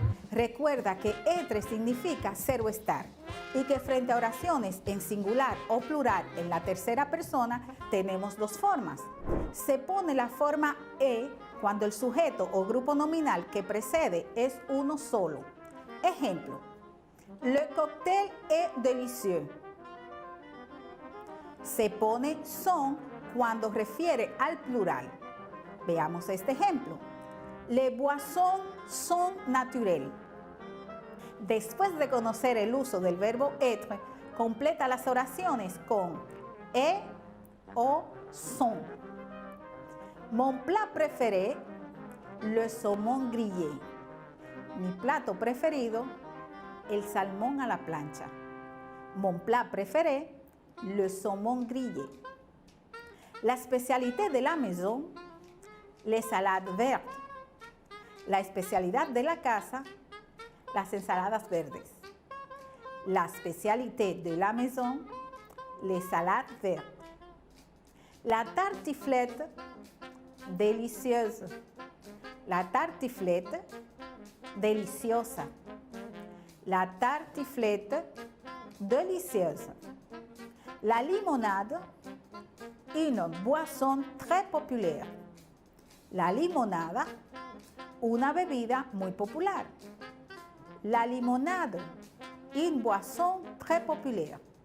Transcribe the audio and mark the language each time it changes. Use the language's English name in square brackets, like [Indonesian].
[Spanish] Recuerda que être significa ser o estar y que frente a oraciones en singular o plural en la tercera persona tenemos dos formas. Se pone la forma e cuando el sujeto o grupo nominal que precede es uno solo. [French] Ejemplo: le cocktail est délicieux. [Spanish] Se pone son cuando refiere al plural. Veamos este ejemplo. [French] Les boissons sont naturelles. [Spanish] Después de conocer el uso del verbo être, completa las oraciones con est o sont. [French] Mon plat préféré, le saumon grillé. [Spanish] Mi plato preferido, el salmón a la plancha. [French] Mon plat préféré, le saumon grillé. La spécialité de la maison, les salades vertes. [Spanish] La especialidad de la casa, las ensaladas verdes. [French] La spécialité de la maison, les salades vertes. La tartiflette, délicieuse. [Spanish] La tartiflette, deliciosa. [French] La tartiflette, delicieuse. La limonade, une boisson très populaire. [Spanish] La limonada, una bebida muy popular. [French] La limonade, une boisson très populaire.